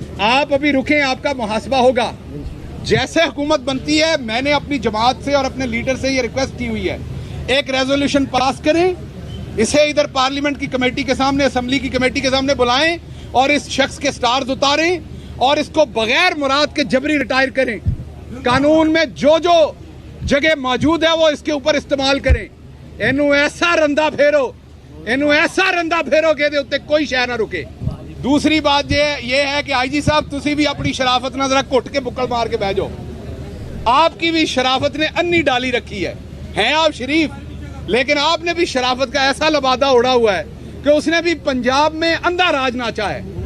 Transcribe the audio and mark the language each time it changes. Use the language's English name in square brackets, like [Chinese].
[Urdu] آپ ابھی رکیں, آپ کا محاسبہ ہوگا. جیسے حکومت بنتی ہے, میں نے اپنی جماعت سے اور اپنے لیڈر سے یہ ریکویسٹ کی ہوئی ہے, ایک ریزولوشن پاس کریں, اسے ادھر پارلیمنٹ کی کمیٹی کے سامنے, اسمبلی کی کمیٹی کے سامنے بلائیں اور اس شخص کے سٹارز اتاریں اور اس کو بغیر مراد کے جبری ریٹائر کریں. قانون میں جو جگہ موجود ہے وہ اس کے اوپر استعمال کریں. [Punjabi] اینو ایسا رندہ پھیرو کہ دے اتے کوئی شے نہ رکے. [Urdu] دوسری بات یہ ہے کہ [Punjabi] آئی جی صاحب تسی بھی اپنی شرافت نہ ذرا گھٹ کے بکل مار کے بہ جاؤ. [Urdu] آپ کی بھی شرافت نے انی ڈالی رکھی ہے. ہیں آپ شریف, لیکن آپ نے بھی شرافت کا ایسا لبادہ اڑا ہوا ہے کہ اس نے بھی پنجاب میں اندھا راج ناچا ہے.